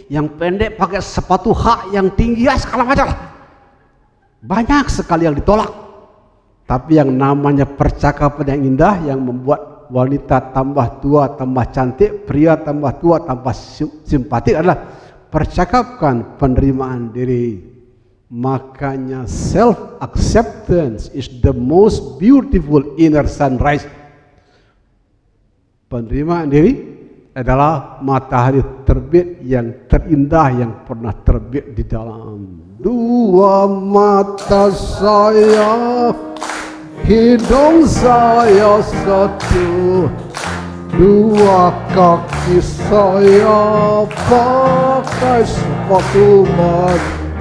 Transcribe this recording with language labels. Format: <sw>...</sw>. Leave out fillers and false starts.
<id>Yang pendek pakai sepatu hak yang tinggi, ya segala macam lah. Banyak sekali yang ditolak. Tapi yang namanya percakapan yang indah, yang membuat wanita tambah tua, tambah cantik, pria tambah tua, tambah simpatik adalah percakapkan penerimaan diri. Makanya</id> <en>self-acceptance is the most beautiful inner sunrise.</en> <id>Penerimaan diri adalah matahari terbit yang terindah yang pernah terbit di dalam. Dua mata saya, hidung saya satu, dua kaki saya pakai sepatu baru.</id>